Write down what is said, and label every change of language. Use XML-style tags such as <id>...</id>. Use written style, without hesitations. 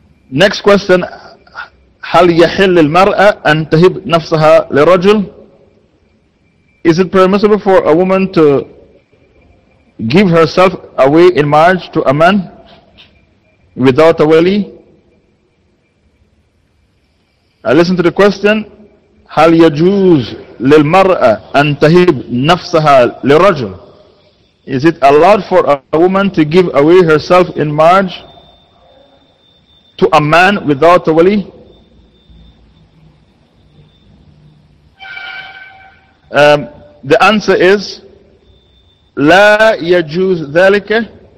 <en>Next question,</en> <ar>هل يحل المرأة أن تهب نفسها لرجل?</ar> <en>Is it permissible for a woman to give herself away in marriage to a man without a wali? Listen to the question.</en> <ar>هل يجوز للمرأة أن تهب نفسها لرجل?</ar> <en>Is it allowed for a woman to give away herself in marriage to a man without a wali? The answer is</en> <ar>لا يجوز ذلك.</ar>